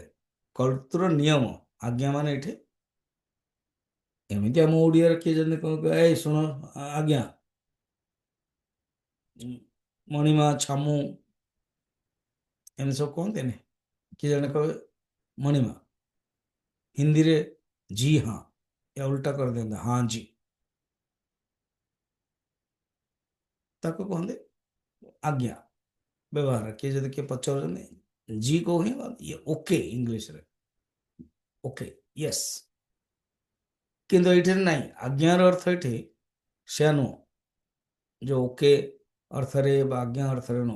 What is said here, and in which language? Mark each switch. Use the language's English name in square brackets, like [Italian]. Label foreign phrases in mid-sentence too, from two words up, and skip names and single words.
[Odia] କର୍ତ୍ତୁର ନିୟମ, ଆଜ୍ଞା ମାନେ ଏଠି ଏମିତି ଆମ ଓଡ଼ିଆରେ କିଏ ଯଦି କହିବେ ଏଇ ଶୁଣ ଆଜ୍ଞା, ମଣିମା, ଛାମୁ, ଏମିତି ସବୁ କହନ୍ତିନି, କିଏ ଜଣେ କହିବେ ମଣିମା, ହିନ୍ଦୀରେ [Hindi] जी हाँ, या उल्टा कर देंगे हाँ जी, [Odia] ତାକୁ କହନ୍ତି ଆଜ୍ଞା ବ୍ୟବହାର। କିଏ ଯଦି କିଏ ପଚାରୁଛନ୍ତି [Hindi] जी को [Odia] ହିଁ ଇଏ ଓକେ, ଇଂଲିଶରେ [English] okay, yes. [Odia] କିନ୍ତୁ ଏଇଠି ନାହିଁ, ଆଜ୍ଞାର ଅର୍ଥ ଏଠି ସେୟା ନୁହଁ, ଯୋଉ ଓକେ ଅର୍ଥରେ ବା ଆଜ୍ଞା ଅର୍ଥରେ ନୁହଁ।